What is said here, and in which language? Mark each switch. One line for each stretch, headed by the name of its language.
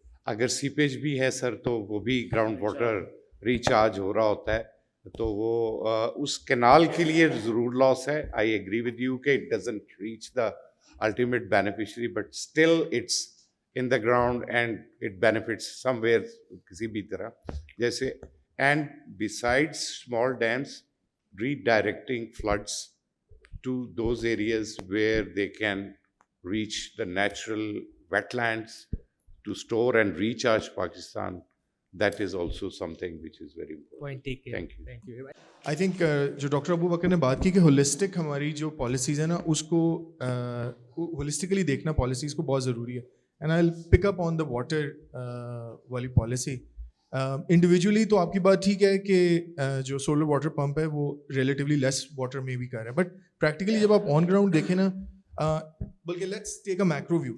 Hindi: अगर सीपेज भी है सर तो वो भी ग्राउंड वाटर रिचार्ज हो रहा होता है, तो वो उस कैनाल के लिए ज़रूर लॉस है.
English: I agree with you कि it doesn't reach the ultimate beneficiary, but still it's in the ground and it benefits somewhere
Hindi: किसी भी तरह जैसे.
English: And besides small dams, redirecting floods to those areas where they can reach the natural wetlands to store and recharge Pakistan, that is also something which is very important. Point taken. Thank you. Thank you. I think
Hindi: जो doctor Abu बकर ने बात की कि holistic हमारी जो policies है ना उसको होलिस्टिकली देखना पॉलिसीज़ को बहुत ज़रूरी है.
English: And I will pick up on the water वाली policy.
Hindi: इंडिविजुअली तो आपकी बात ठीक है कि जो सोलर वाटर पंप है वो रिलेटिवली लेस वाटर में भी कर रहा है, बट प्रैक्टिकली जब आप ऑन ग्राउंड देखें ना, बल्कि
English: Let's take a macro view.